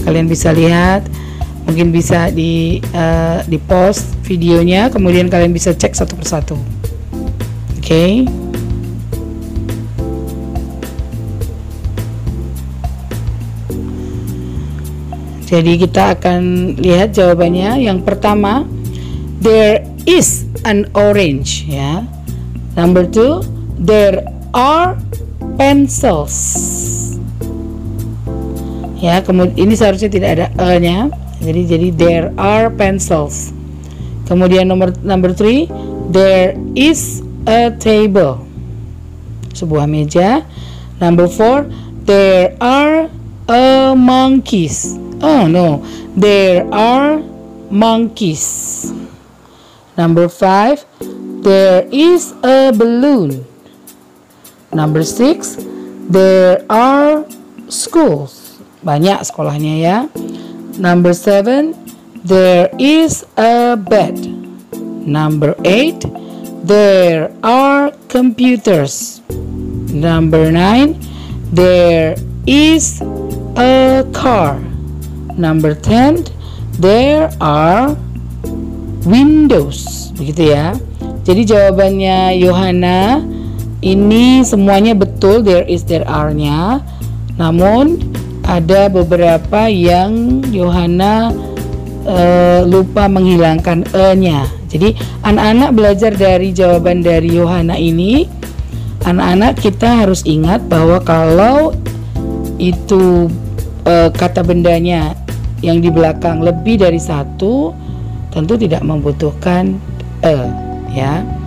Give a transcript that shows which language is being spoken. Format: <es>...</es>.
<id>Kalian bisa lihat, mungkin bisa di post videonya, kemudian kalian bisa cek satu persatu. Oke. Jadi kita akan lihat jawabannya. Yang pertama,</id> <en>there is an orange ya. Number 2, there are pencils.</en> <id>Ya, kemudian ini seharusnya tidak ada e-nya. Jadi</id> <en>there are pencils.</en> <id>Kemudian</id> <en>number 3, there is a table.</en> <id>Sebuah meja.</id> <en>Number 4, there are monkeys. Oh no, there are monkeys. Number 5, there is a balloon. Number 6, there are schools.</en> <id>Banyak sekolahnya ya.</id> <en>Number 7, there is a bed. Number 8, there are computers. Number 9, there is a car. Number 10, there are windows.</en> <id>Begitu ya. Jadi jawabannya Yohana ini semuanya betul,</id> <en>there is, there are-</en> <id>nya. Namun ada beberapa yang Yohana lupa menghilangkan e-nya. Jadi anak-anak belajar dari jawaban dari Yohana ini, anak-anak kita harus ingat bahwa kalau itu kata bendanya yang di belakang lebih dari satu, tentu tidak membutuhkan e ya.</id>